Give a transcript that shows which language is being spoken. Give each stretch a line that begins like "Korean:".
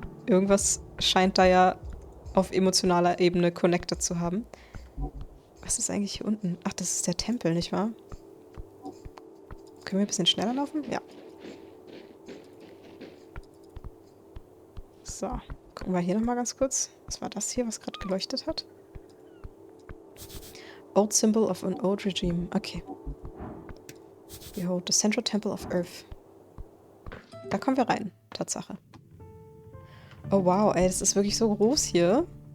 German: Irgendwas scheint da ja auf emotionaler Ebene connected zu haben. Was ist eigentlich hier unten? Ach, das ist der Tempel, nicht wahr? Können wir ein bisschen schneller laufen? Ja. So, gucken wir hier nochmal ganz kurz. Was war das hier, was gerade geleuchtet hat?
English: Old symbol of an old regime. Okay. Behold, the central temple of Earth.
German: Da kommen wir rein. Tatsache. Oh wow, ey, das ist wirklich so groß hier.